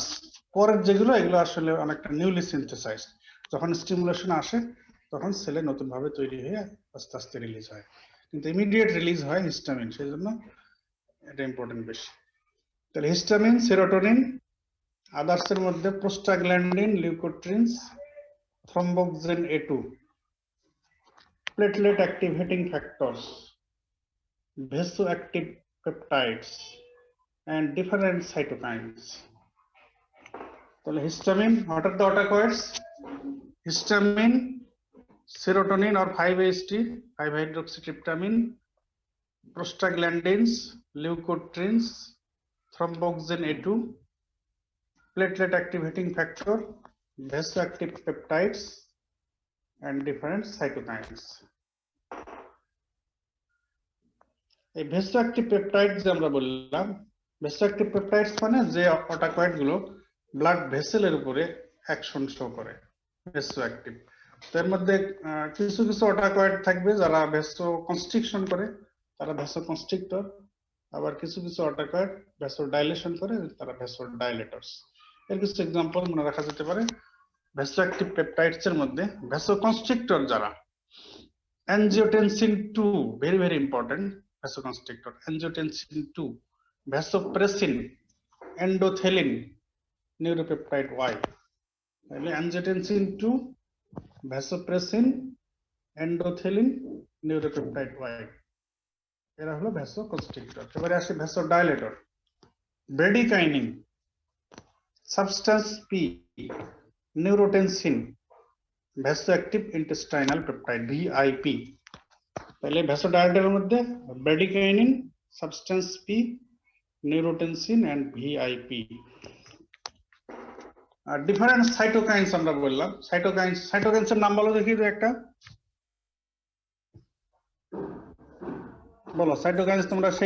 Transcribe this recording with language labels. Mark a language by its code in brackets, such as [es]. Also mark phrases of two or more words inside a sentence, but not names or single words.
[bn] পরের যেগুলো এগুলো আসলে অনেকটা [en] newly synthesized, [bn] যখন স্টিমুলেশন আসে তখন সেলে নতুন ভাবে তৈরি হয়ে আস্তে আস্তে রিলিজ হয়, কিন্তু [en] immediate release [bn] হয় হিস্টামিন, সেই জন্য এটা ইম্পর্টেন্ট বেশি। [en] তাহলে histamine, serotonin, others [bn] এর মধ্যে [en] prostaglandin, leukotrienes, thromboxane A2, platelet activating factors, vasoactive peptides, and different cytokines. So histamine, what are the ọtacoids? Histamine, serotonin or 5-HT 5-hydroxytryptamine, prostaglandins, leukotrienes, thromboxane A2, platelet activating factor, vasoactive peptides, and different cytokines. [bn] এই [en] vasoactive peptide [bn] যে আমরা বললাম, [en] vasoactive peptides [bn] মানে যে অটাকয়েড গুলো ব্লাড ভেসেলের উপরে [en] action show [bn] করে, ভেসোঅ্যাক্টিভ। তো এর মধ্যে কিছু কিছু অটাকয়েড থাকবে যারা [en] vaso constriction [bn] করে, তারা [en] vaso constrictor. [bn] আবার কিছু কিছু অটাকয়েড [en] vaso dilation [bn] করে, তারা [en] vaso dilators. [bn] এর কিছু এক্সাম্পল মনে রাখা যেতে পারে। [en] vasoactive peptides [bn] এর মধ্যে [en] vaso constrictor যারা, angiotensin 2 very important vasoconstrictor, angiotensin 2, vasopressin, endothelin, neuropeptide Y. Angiotensin 2, vasopressin, endothelin, neuropeptide Y. [bn] এরা হলো vasoconstrictor। এবারে আসি [en] vasodilator, bradykinin, substance P, neurotensin, vasoactive intestinal peptide VIP। [bn] তাহলে ভ্যাসোডাইলেটরের মধ্যে [en] bradykinin, substance P, neurotensin and VIP. [bn] আর [en] different cytokines [bn] আমরা বললাম। সাইটোকাইনস এর নাম বলো দেখি তো একটা, বলো সাইটোকাইনস তোমরা সেই